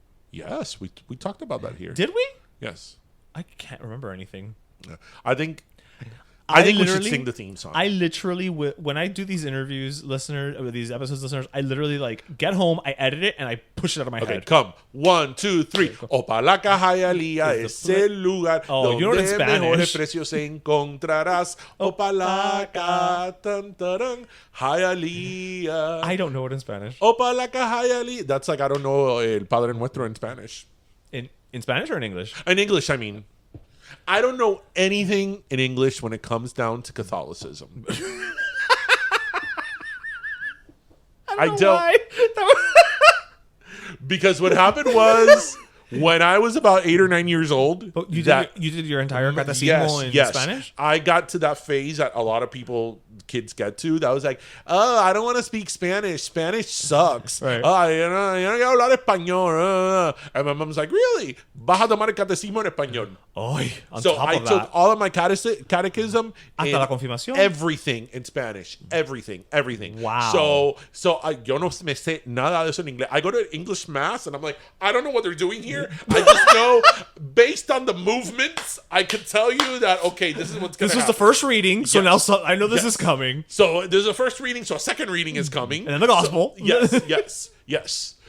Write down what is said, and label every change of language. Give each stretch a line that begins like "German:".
English: Yes, we talked about that here. Did we? Yes. I can't remember anything. Yeah. I think we should sing the theme song. I literally, when I do these interviews, these episodes, listeners, I literally get home, I edit it, and I push it out of my head. Okay, come. 1, 2, 3.
Spanish: Opalaca Hialeah es el lugar donde mejores precios encontrarás. Opalaca, tan, taran, Hialeah.
English: I don't know it in Spanish.
Spanish: Opalaca Hialeah.
English: That's like, I don't know El Padre Nuestro in Spanish. In Spanish or in English? In English, I mean. I don't know anything in English when it comes down to Catholicism. I don't. Because what happened was when I was about 8 or 9 years old. But you did your entire catecismo in Spanish? I got to that phase that a lot of kids get to. That was like, oh, I don't want to speak Spanish. Spanish sucks. Right.
Spanish: Oh, yo no quiero hablar español.
English: And my mom's like, really?
Spanish: Vas a tomar el catecismo en español.
English: So I took all of my catechism
Spanish: Hasta la confirmación.
English: Everything in Spanish. Everything. Wow.
Spanish: So yo no me sé nada de eso en inglés.
English: I go to English mass and I'm like, I don't know what they're doing here. I just know based on the movements, I could tell you that, okay, this is what's going to happen. This was the first reading, so now I know this is coming. So there's a first reading, so a second reading is coming. And then the gospel. So, yes.